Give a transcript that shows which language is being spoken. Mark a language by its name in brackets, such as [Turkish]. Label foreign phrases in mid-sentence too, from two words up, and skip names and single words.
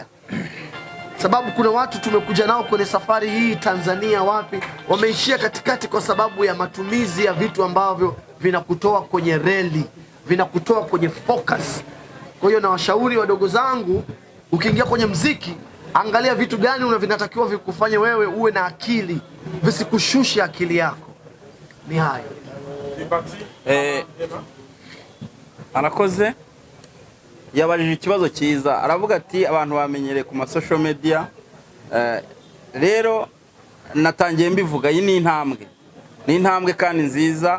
[Swahili] Sababu kuna watu tumekuja nao kwenye safari hii Tanzania wapi, wameishia katikati kwa sababu ya matumizi ya vitu ambavyo vinakutoa kwenye reli, vinakutoa kwenye focus. Kwa hiyo na washauri wadogo zangu, ukiingia kwenye mziki, angalia vitu gani vinatakiwa vikufanye wewe uwe na akili, visikushushe akili yako. Ni hayo. [Kinyarwanda] Anakoze yabajije ikibazo cyiza, aravuga ati abantu bamenyereye ku [English] social media. [Kinyarwanda] Rero natangiye mbivuga, iyi ni intambwe kandi nziza.